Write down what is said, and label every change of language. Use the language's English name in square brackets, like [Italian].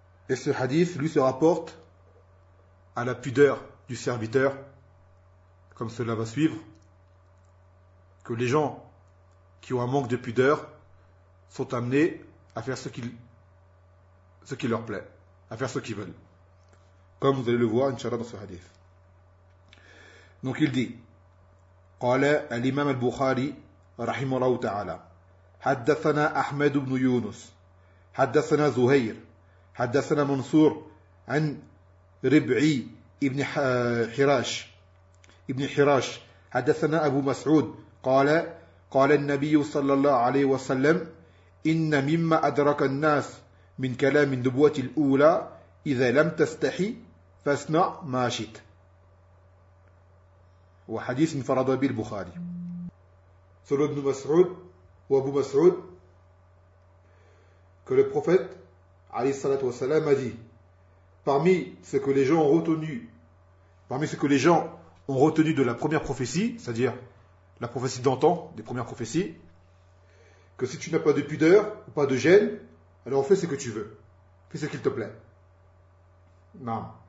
[French] Et ce hadith, lui, se rapporte à la pudeur du serviteur, comme cela va suivre, que les gens qui ont un manque de pudeur sont amenés à faire ce qui leur plaît, à faire ce qu'ils veulent, comme vous allez le voir, inshallah, dans ce hadith. [Arabic] Donc il dit, « Qala al-imam al-Bukhari, rahimahullah ta'ala, حدثنا أحمد بن يونس حدثنا زهير حدثنا منصور عن ربعي ابن حراش ابن حراش حدثنا أبو مسعود قال النبي صلى الله عليه وسلم إن مما أدرك الناس من كلام النبوة الأولى إذا لم تستحي فاصنع ما شئت. وحديث انفرد به البخاري. [French] سلو بن مسعود ou Abu Mas'ud, que le prophète alayhi salat wa salam a dit, parmi ce que les gens ont retenu de la première prophétie, c'est-à-dire la prophétie d'antan, des premières prophéties, que si tu n'as pas de pudeur ou pas de gêne, alors fais ce que tu veux, fais ce qu'il te plaît. Non.